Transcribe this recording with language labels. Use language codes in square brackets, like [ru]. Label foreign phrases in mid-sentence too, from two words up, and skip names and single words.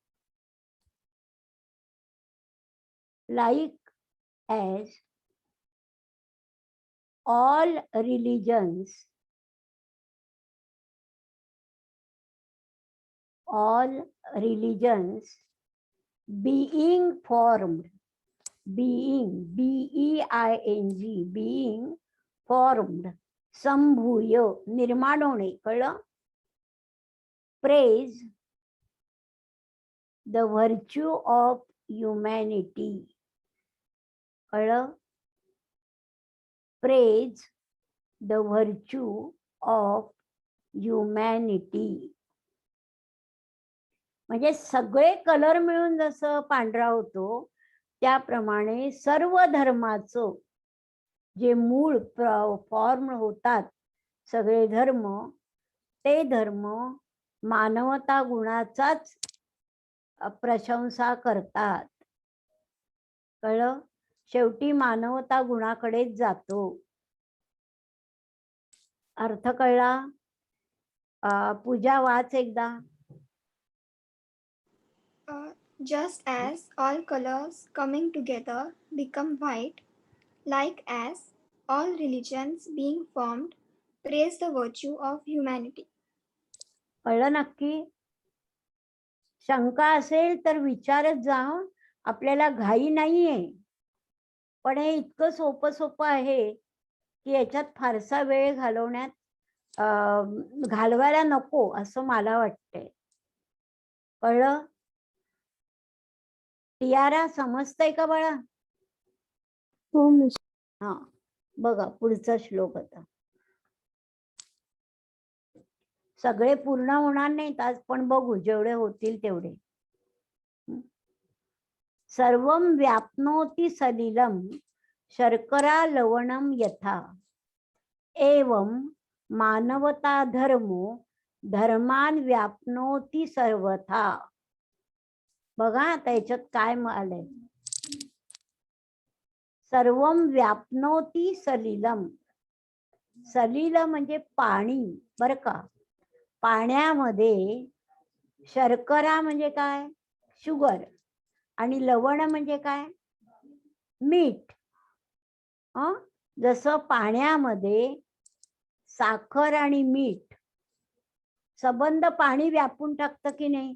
[en] Like as all religions being formed, being, B-E-I-N-G, being formed, [mr] संभूय, निर्माण होणे, कळलं? [en] Praise the virtue of humanity, कळलं? Praise the virtue of humanity. [mr] म्हणजे सगळे कलर मिळून जसं पांढरा होतो त्याप्रमाणे सर्व धर्माचं जे मूळ फॉर्म होतात सगळे धर्म, ते धर्म मानवता गुणाचाच प्रशंसा करतात. कळलं? शेवटी मानवता गुणाकडेच जातो. अर्थ कळला? पूजा वाच एकदा. [en] Just as all colors coming together become white, like as all religions being formed praise the virtue of humanity. [mr] कळलं नक्की? शंका असेल तर विचारत जा. आपल्याला घाई नाहीये, पण हे इतकं सोपं आहे की याच्यात फारसा वेळ घालवायला नको असं मला वाटतंय. कळलं? टियारा समजतंय का बाळा? हा, बघा पुढचा श्लोक आता. सगळे पूर्ण होणार नाहीत आज, पण बघू जेवढे होतील तेवढे. [sa] सर्वं व्याप्नोति सलिलं शर्करा लवणं यथा एवं मानवता धर्मो धर्मान व्याप्नोति सर्वथा. [mr] बघा आता याच्यात काय आलंय. [sa] सर्वं व्याप्नोति सलिलं. [mr] सलिल म्हणजे पाणी बर का. पाण्यामध्ये शर्करा म्हणजे काय? शुगर. आणि लवण म्हणजे काय? मीठ. जसं पाण्यामध्ये साखर आणि मीठ संबंध पाणी व्यापून टाकतं की नाही?